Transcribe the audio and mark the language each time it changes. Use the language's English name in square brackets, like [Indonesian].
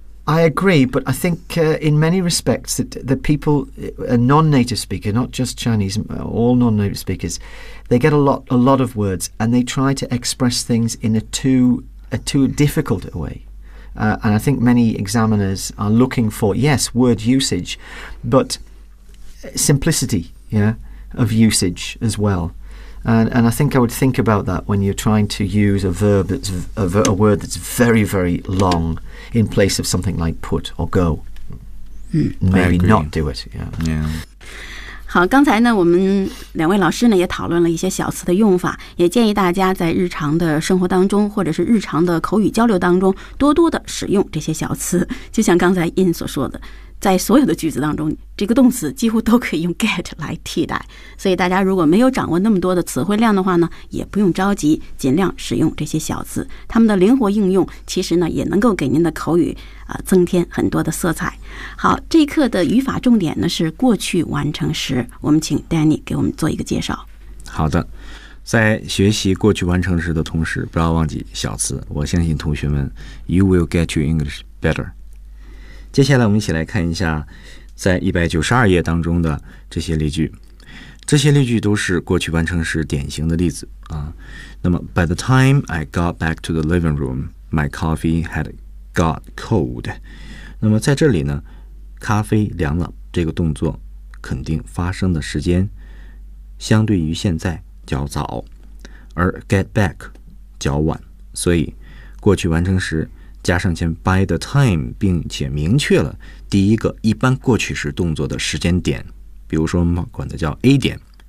[English] I agree, but I think、in many respects that the people, a non-native speaker, not just Chinese, all non-native speakers, they get a lot of words and they try to express things in a too difficult way.、and I think many examiners are looking for, yes, word usage, but simplicity, yeah, of usage as well. And I think I would think about that when you're trying to use a verb that's a word that's very, very long in place of something like put or go. Maybe not do it. Yeah. Yeah. [Chinese] 好，刚才呢，我们两位老师呢也讨论了一些小词的用法，也建议大家在日常的生活当中，或者是日常的口语交流当中，多多的使用这些小词。就像刚才 Ian 所说的，在所有的句子当中，这个动词几乎都可以用 get 来替代。所以大家如果没有掌握那么多的词汇量的话呢，也不用着急，尽量使用这些小词，它们的灵活应用其实呢也能够给您的口语、增添很多的色彩。好，这一课的语法重点呢是过去完成时，我们请 Danny 给我们做一个介绍。好的，在学习过去完成时的同时，不要忘记小词，我相信同学们 [English] You will get your English better。 [Chinese] 接下来我们一起来看一下在192页当中的这些例句。这些例句都是过去完成时典型的例子啊。 [English] 那么 By the time I got back to the living room, my coffee had got cold. [Chinese] 那么在这里呢，咖啡凉了这个动作肯定发生的时间相对于现在较早，而 get back 较晚，所以过去完成时加上前 [English] by the time， [Chinese] 并且明确了第一个一般过去时动作的时间点，比如说我们管的叫 A 点，